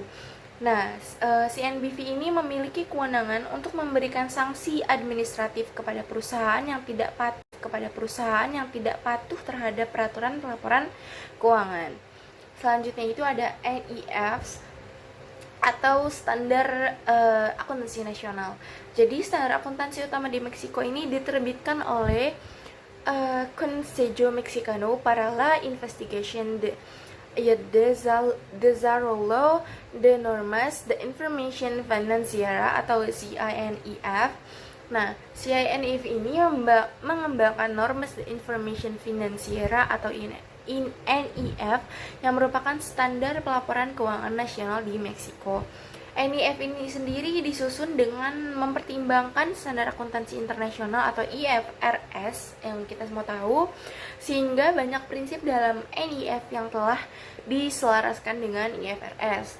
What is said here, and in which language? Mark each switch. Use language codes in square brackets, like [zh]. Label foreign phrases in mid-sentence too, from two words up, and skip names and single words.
[id] Nah, CNBV ini memiliki kewenangan untuk memberikan sanksi administratif kepada perusahaan yang tidak patuh terhadap peraturan pelaporan keuangan. Selanjutnya itu ada NIFs atau standar akuntansi nasional. Jadi standar akuntansi utama di Meksiko ini diterbitkan oleh Consejo Mexicano para la Investigación de Desarrollo de Normas de Information Financiera atau CINIF. Nah, CINIF ini mengembangkan Normas de Information Financiera atau NIF yang merupakan standar pelaporan keuangan nasional di Meksiko. NIF ini sendiri disusun dengan mempertimbangkan standar akuntansi internasional atau IFRS yang kita semua tahu, sehingga banyak prinsip dalam NIF yang telah diselaraskan dengan IFRS.